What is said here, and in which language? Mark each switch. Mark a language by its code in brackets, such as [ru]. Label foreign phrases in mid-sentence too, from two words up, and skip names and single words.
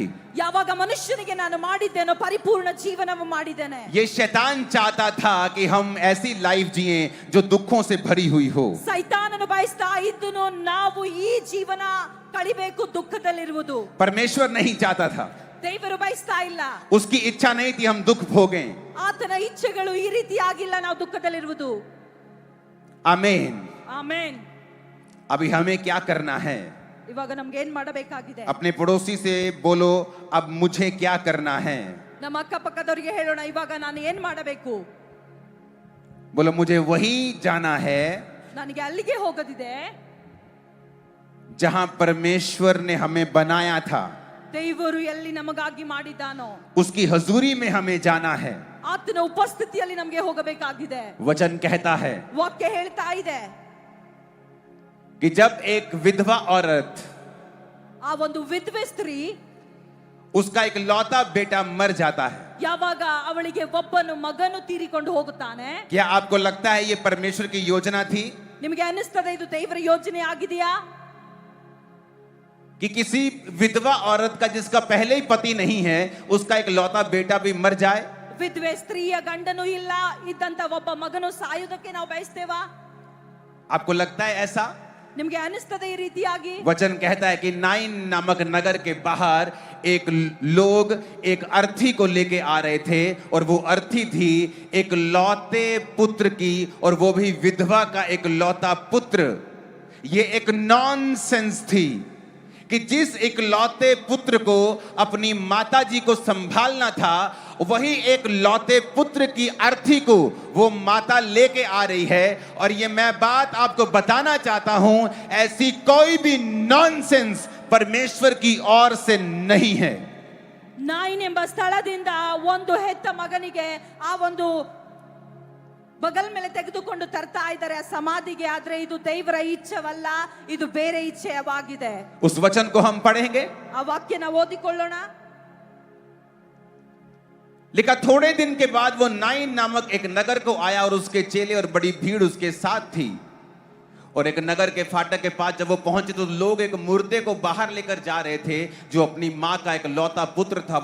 [kn] ಯಾವಾಗ ಮನುಷ್ಯನಿಗೆ ನಾನು ಮಾಡಿದ್ದೇನೋ ಪರಿಪೂರ್ಣ ಜೀವನ ಮಾಡಿದ್ದೇನೆ. [hi] ये शैतान चाहता था कि हम ऐसी लाइफ जिएं जो दुखों से भरी हुई हो. [kn] ಸೈತಾನನು ಬಯಸ್ತಾ ಇದ್ದನು ನಾವು ಈ ಜೀವನ ಕಳಿಬೇಕು ದುಃಖದಲ್ಲಿರುವುದು. [hi] परमेश्वर नहीं चाहता था, [kn] ದೇವರು ಬಯಸ್ತಾ ಇಲ್ಲ. [hi] उसकी इच्छा नहीं थी हम दुख भोगें. [kn] ಆತನ ಇಚ್ಛೆಗಳು ಈ ರೀತಿ ಆಗಿಲ್ಲ ನಾವು ದುಃಖದಲ್ಲಿರುವುದು. [hi] आमीन. [kn] ಆಮೆನ್. [hi] अभी हमें क्या करना है? [kn] ಇವಾಗ ನಮ್ಗೆ ಏನ್ ಮಾಡಬೇಕಾಗಿದೆ? [hi] अपने पड़ोसी से बोलो अब मुझे क्या करना है. [kn] ನಮ್ಮ ಅಕ್ಕಪಕ್ಕದವರಿಗೆ ಹೇಳೋಣ, ಇವಾಗ ನಾನು ಏನ್ ಮಾಡಬೇಕು? [hi] बोलो मुझे वही जाना है [kn] ನನಗೆ ಅಲ್ಲಿಗೆ ಹೋಗೋದಿದೆ [hi] जहां परमेश्वर ने हमें बनाया था. [kn] ದೇವರು ಎಲ್ಲಿ ನಮಗಾಗಿ ಮಾಡಿದ್ದಾನೋ [hi] उसकी हजूरी में हमें जाना है. [kn] ಆತನ ಉಪಸ್ಥಿತಿಯಲ್ಲಿ ನಮಗೆ ಹೋಗಬೇಕಾಗಿದೆ. [hi] वचन कहता है [kn] ವಾಕ್ಯ ಹೇಳ್ತಾ ಇದೆ [hi] कि जब एक विधवा औरत, [kn] ಆ ಒಂದು ವಿಧವೆ ಸ್ತ್ರೀ, [hi] उसका एक लौता बेटा मर जाता है, [kn] ಯಾವಾಗ ಅವಳಿಗೆ ಒಬ್ಬನು ಮಗನು ತೀರಿಕೊಂಡು ಹೋಗುತ್ತಾನೆ, [hi] क्या आपको लगता है ये परमेश्वर की योजना थी [kn] ನಿಮಗೆ ಅನಿಸ್ತದೆ ಇದು ದೇವರ ಯೋಜನೆ ಆಗಿದೆಯಾ? [hi] कि किसी विधवा औरत का जिसका पहले ही पति नहीं है, उसका एक लौता बेटा भी मर जाए? [kn] ವಿಧವೆ ಸ್ತ್ರೀಯ ಗಂಡನು ಇಲ್ಲ ಇದ್ದಂತ ಒಬ್ಬ ಮಗನು ಸಾಯುವುದಕ್ಕೆ ನಾವು ಬಯಸ್ತೇವಾ? [hi] आपको लगता है ऐसा? [kn] ನಿಮಗೆ ಅನಿಸ್ತದೆ ಈ ರೀತಿಯಾಗಿ? [hi] वचन कहता है कि नाइन नामक नगर के बाहर एक लोग एक अर्थी को लेके आ रहे थे, और वो अर्थी थी एक लौते पुत्र की, और वो भी विधवा का एक लौता पुत्र. ये एक नॉनसेंस थी कि जिस इकलौते पुत्र को अपनी माताजी को संभालना था, वही एक लौते पुत्र की अर्थी को वो माता लेके आ रही है. और ये मैं बात आपको बताना चाहता हूं, ऐसी कोई भी नॉनसेंस परमेश्वर की ओर से नहीं है. [kn] ನಾಯಿನ್ ಎಂಬ ಸ್ಥಳದಿಂದ ಒಂದು ಹೆತ್ತ ಮಗನಿಗೆ ಆ ಒಂದು ಬಗಲ್ ಮೇಲೆ ತೆಗೆದುಕೊಂಡು ತರ್ತಾ ಇದ್ದಾರೆ ಆ ಸಮಾಧಿಗೆ. ಆದ್ರೆ ಇದು ದೇವರ ಇಚ್ಛೆವಲ್ಲ, ಇದು ಬೇರೆ ಇಚ್ಛೆವಾಗಿದೆ. [hi] उस वचन को हम पढ़ेंगे. [kn] ಆ ವಾಕ್ಯನ ಓದಿಕೊಳ್ಳೋಣ. [hi] लिखा थोड़े दिन के बाद वो नाइन नामक एक नगर को आया, और उसके चेले और बड़ी भीड़ उसके साथ थी. और एक नगर के फाटक के पास जब वो पहुंचे तो लोग एक मुर्दे को बाहर लेकर जा रहे थे, जो अपनी मां का एक लौता पुत्र था.